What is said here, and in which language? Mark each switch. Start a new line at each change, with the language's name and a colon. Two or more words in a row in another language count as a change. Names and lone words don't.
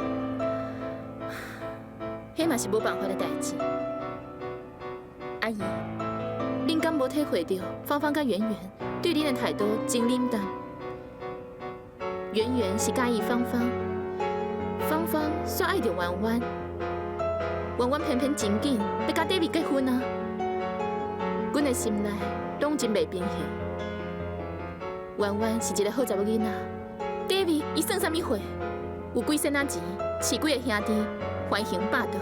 Min Nan Chinese: 迄嘛是无办法的代志。阿姨，恁敢无体会到芳芳甲圆圆对恁的态度真冷淡？圆圆是介意芳芳，芳芳煞爱着婉婉，婉婉偏偏真紧要甲 David 结婚啊！阮的心内拢真袂平衡。婉婉是一个好查某囡仔 ，David 伊算啥物货？有几身仔钱，饲几个兄弟，欢迎霸道。